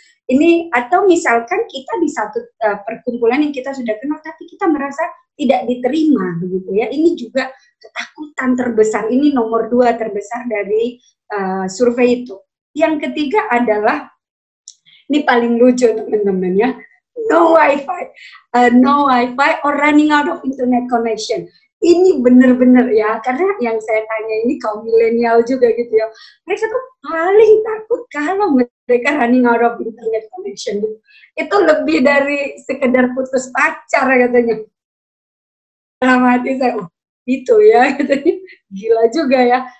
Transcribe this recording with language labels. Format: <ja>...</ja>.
<id>Ini atau misalkan kita di satu perkumpulan yang kita sudah kenal tapi kita merasa tidak diterima begitu ya. Ini juga ketakutan terbesar. Ini nomor 2 terbesar dari survei itu. Yang ketiga adalah ini paling lucu teman-teman ya.</id> <en>No wifi or running out of internet connection.</en> <id>Ini benar-benar ya, karena yang saya tanya ini kaum milenial juga gitu ya. Mereka tuh paling takut kalau mereka</id> <en>running out of internet connection.</en> <id>Itu lebih dari sekedar putus pacar katanya. Dalam hati saya, oh itu ya, katanya. Gila juga ya.</id>